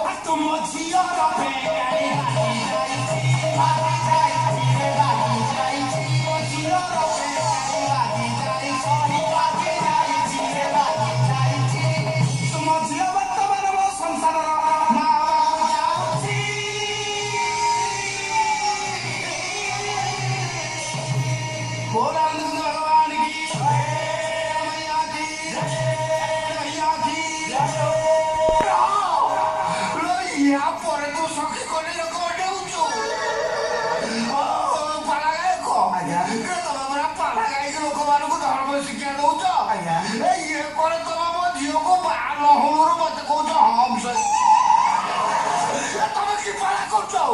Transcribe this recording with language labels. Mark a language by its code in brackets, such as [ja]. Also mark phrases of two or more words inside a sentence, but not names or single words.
[or] ତୁମ ଝିଅର ବେଗାଡ଼ି ବାଜି ଯାଇଛି ବାଜି ଯାଇଛି ରେ ବାଜି ଯାଇଛି ମୋ ଝିଅର ବେଗାଡ଼ି ବାଜି ଯାଇଛି ବାଜି ଯାଇଛି ରେ ବାଜି ଯାଇଛି ତୁମ ଝିଅ ବର୍ତ୍ତମାନ ମୋ ସଂସାରର ମା ହବାକୁ ଯାଉଛି [hi] बोल आनंद भगवान की मैया की [or] मैया की ୟା ପରେ ତୁ ସଖୀ କଲି ଲୋକ ଡେଉଛୁ ପାଲା ଗାୟକ ଆଜ୍ଞା। ତମେ ପରା ପାଲା ଗାଇକି ଲୋକମାନଙ୍କୁ ଧର୍ମ ଶିକ୍ଷା ଦଉଛ ଆଜ୍ଞା। ଇଏ ପରେ ତମେ ମୋ ଝିଅକୁ ବାହା ନହଉରୁ ମତେ କହୁଛ ହମ୍ସ ତମେ କି ପାଲା କରୁଛ ଆଉ